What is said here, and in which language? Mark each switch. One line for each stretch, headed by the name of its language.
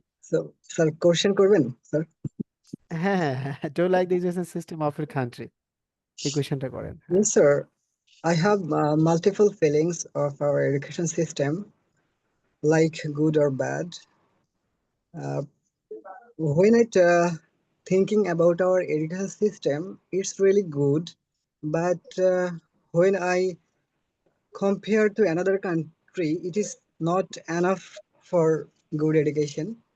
English: So, sir, question করবেন, sir? হ্যাঁ হ্যাঁ হ্যাঁ, do like the education system of your country,
Bangla: এই কোয়েশ্চেনটা করেন। হ্যাঁ,
English: Yes, sir. I have multiple feelings of our education system, like good or bad. When it thinking about our education system, it's really good. But when I compare to another country, it is not enough for good education.